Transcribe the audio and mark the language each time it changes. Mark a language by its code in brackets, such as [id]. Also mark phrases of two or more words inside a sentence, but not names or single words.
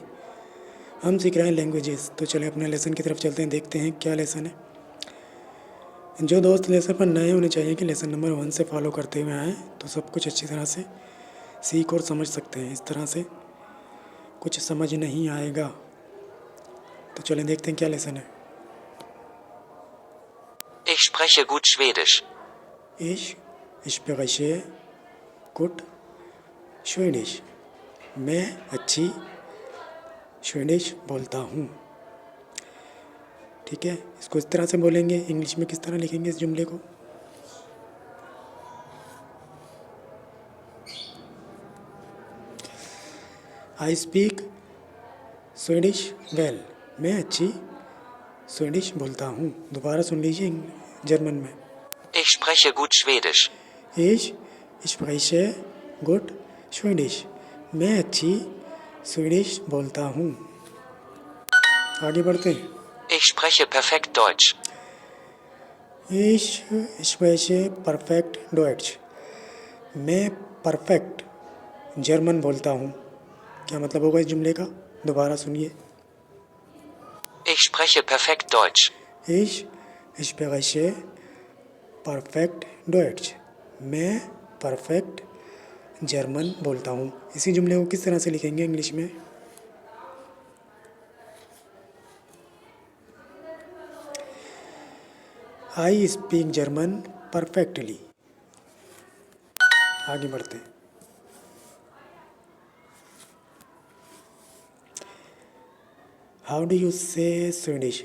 [hi] हम सीख रहे हैं लैंग्वेजेस। तो चले अपने लेसन की तरफ चलते हैं, देखते हैं क्या लेसन है। जो दोस्त लेसन पर नए होने चाहिए कि लेसन नंबर 1 से फॉलो करते हुए आए तो सब कुछ अच्छी तरह से सीख और समझ सकते हैं। इस तरह से कुछ समझ नहीं आएगा। तो चलें देखते हैं क्या लेसन है। [de] Ich spreche gut Schwedisch. Ich spreche gut Schwedisch। [hi] मैं अच्छी स्वीडिश बोलता हूँ। ठीक है, इसको इस तरह से बोलेंगे। इंग्लिश में किस तरह लिखेंगे इस जुमले को? [en] I speak Swedish well. [hi] मैं अच्छी स्वीडिश बोलता हूँ। दोबारा सुन लीजिए जर्मन में। [de] Ich spreche gut Schwedisch. Ich spreche gut स्वीडिश। [hi] मैं अच्छी स्वीडिश बोलता हूँ। आगे बढ़ते हैं। [de] Ich spreche perfekt Deutsch. Ich spreche perfekt Deutsch। [hi] मैं [en] perfect German [hi] बोलता हूँ। क्या मतलब होगा इस जुमले का? दोबारा सुनिए। [de] Ich spreche perfekt Deutsch. Ich spreche perfekt Deutsch। [hi] मैं [en] perfect German [hi] बोलता हूँ। इसी जुमले को किस तरह से लिखेंगे इंग्लिश में? [en] I speak German perfectly. [hi] आगे बढ़ते हैं। [en] How do you say Swedish?